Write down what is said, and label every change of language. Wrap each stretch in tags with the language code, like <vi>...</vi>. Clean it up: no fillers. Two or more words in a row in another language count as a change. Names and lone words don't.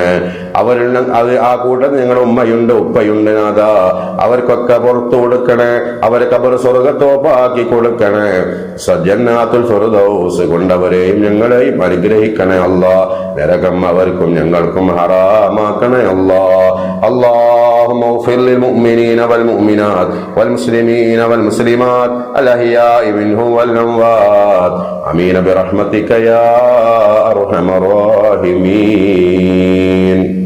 <ml>അവരിൽ ആ കൂട്ടത്തിൽ ഞങ്ങളുടെ ഉമ്മയുണ്ട്, ഉപ്പയുണ്ട് നാഥ, അവർക്കൊക്കെ പുറത്തു കൊടുക്കണേ. അവരെ ഖബർ സ്വർഗത്തോപ്പാക്കി കൊടുക്കണേ. സജ്ജന്നാത്തുൽ ഫിർദൗസ് കൊണ്ടവരെയും ഞങ്ങളെയും അനുഗ്രഹിക്കണേ അല്ലാ. നരകം അവർക്കും ഞങ്ങൾക്കും ഹറാമാക്കണേ അല്ലാ.</ml> <ar>اللهم اغفر للمؤمنين والمؤمنات والمسلمين والمسلمات الأحياء منهم والأموات آمين برحمتك يا أرحم الراحمين.</ar>